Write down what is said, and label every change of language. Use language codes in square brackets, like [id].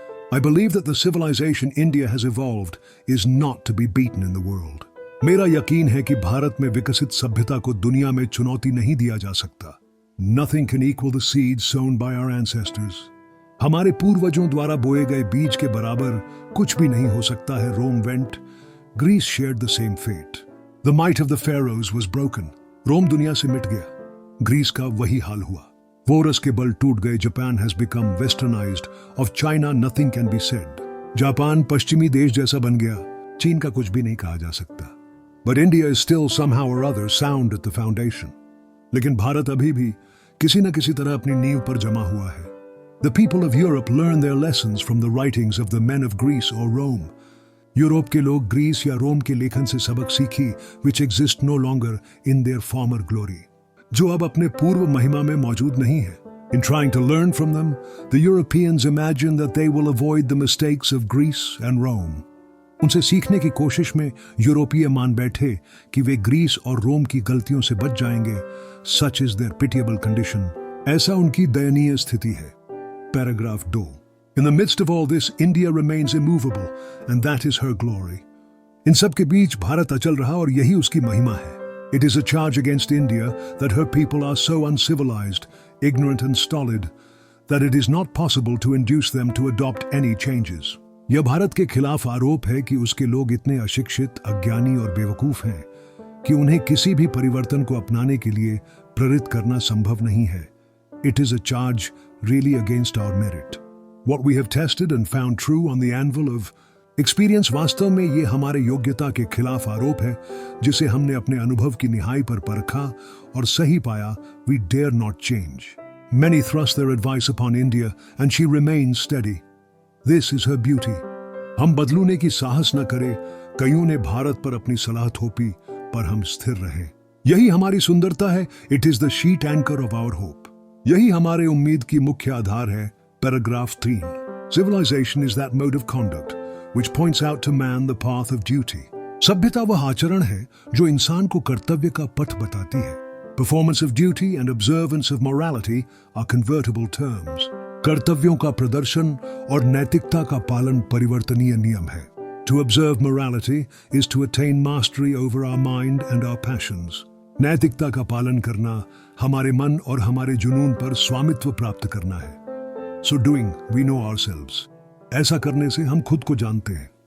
[en] I believe that the civilization India has evolved is not to be beaten in the world. [hi] मेरा यकीन है कि भारत में विकसित सभ्यता को दुनिया में चुनौती नहीं दिया जा सकता. [en] Nothing can equal the seeds sown by our ancestors. [hi] हमारे पूर्वजों द्वारा बोए गए बीज के बराबर कुछ भी नहीं हो सकता है. [en] Rome went. Greece shared the same fate. The might of the pharaohs was broken. [hi] रोम दुनिया से मिट गया. ग्रीस का वही हाल हुआ. वोरस के बल टूट गए. [en] Japan has become westernized. Of China nothing can be said. [hi] Japan पश्चिमी देश जैसा बन गया. चीन का कुछ भी नहीं कहा जा सकता. [en] But India is still somehow or other sound at the foundation. [hi] लेकिन भारत अभी भी किसी न किसी तरह अपनी नींव पर जमा हुआ है. [en] The people of Europe learn their lessons from the writings of the men of Greece or Rome. [hi] Europe के लोग ग्रीस या रोम के लेखन से सबक सीखी, [en] which exist no longer in their former glory, [hi] जो अब अपने पूर्व महिमा में मौजूद नहीं है. [en] In trying to learn from them, the Europeans imagine that they will avoid the mistakes of Greece and Rome. [hi] उनसे सीखने की कोशिश में यूरोपीय मान बैठे कि वे ग्रीस और रोम की गलतियों से बच जाएंगे. [en] Such is their pitiable condition. [hi] ऐसा उनकी दयनीय स्थिति है. [en] Paragraph 2. In the midst of all this, India remains immovable, and that is her glory. [hi] इन सब के बीच भारत अचल रहा और यही उसकी महिमा है. [en] It is a charge against India that her people are so uncivilized, ignorant and stolid that it is not possible to induce them to adopt any changes. [hi] यह भारत के खिलाफ आरोप है कि उसके लोग इतने अशिक्षित, अज्ञानी और बेवकूफ हैं कि उन्हें किसी भी परिवर्तन को अपनाने के लिए प्रेरित करना संभव नहीं है. [en] It is a charge really against our merit. What we have tested and found true on the anvil of experience, [hi] वास्तव में ये हमारे योग्यता के खिलाफ आरोप है जिसे हमने अपने अनुभव की निहाई पर परखा और सही पाया. [en] We dare not change. Many thrust their advice upon India and she remains steady. This is her beauty. [hi] हम बदलने की साहस न करें. कईयों ने भारत पर अपनी सलाह थोपी पर हम स्थिर रहे. यही हमारी सुंदरता है. [en] It is the sheet anchor of our hope. [hi] यही हमारे उम्मीद की मुख्य आधार है. [en] Paragraph 3. Civilization is that mode of conduct which points out to man the path of duty. [hi] सभ्यता वह आचरण है जो इंसान को कर्तव्य का पथ बताती है. [en] Performance of duty and observance of morality are convertible terms. [hi] कर्तव्यों का प्रदर्शन और नैतिकता का पालन परिवर्तनीय नियम है. [en] To observe morality is to attain mastery over our mind and our passions. [hi] नैतिकता का पालन करना हमारे मन और हमारे जुनून पर स्वामित्व प्राप्त करना है. [en] So doing, we know ourselves. [hi] ऐसा करने से हम खुद को जानते हैं.